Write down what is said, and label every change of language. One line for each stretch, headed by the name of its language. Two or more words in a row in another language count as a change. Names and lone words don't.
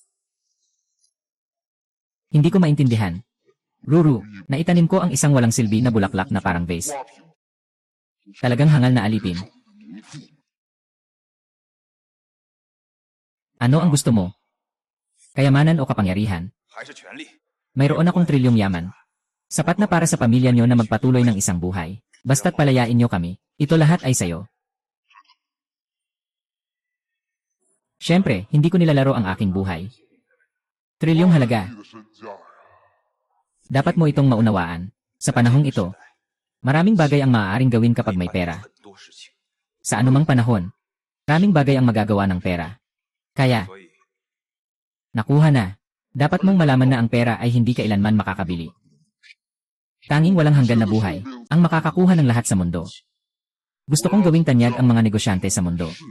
Filipino: Hindi ko maintindihan. Ruru, naitanim ko ang isang walang silbi na bulaklak na parang vase. Talagang hangal na alipin. Ano ang gusto mo? Kayamanan o kapangyarihan?
Chinese: 还是权力？
Filipino: Mayroon akong trilyong yaman. Sapat na para sa pamilya nyo na magpatuloy ng isang buhay. Basta't palayain nyo kami, ito lahat ay sayo. Siyempre, hindi ko nilalaro ang aking buhay. Trilyong halaga. Dapat mo itong maunawaan. Sa panahong ito, maraming bagay ang maaaring gawin kapag may pera.
Chinese: 很多事情，
Filipino: Sa anumang panahon, maraming bagay ang magagawa ng pera. Kaya,
Chinese: 所以
Filipino: nakuha na. Dapat mong malaman na ang pera ay hindi kailanman makakabili. Tanging walang hanggan na buhay, ang makakakuha ng lahat sa mundo. Gusto kong gawing tanyag ang mga negosyante sa mundo.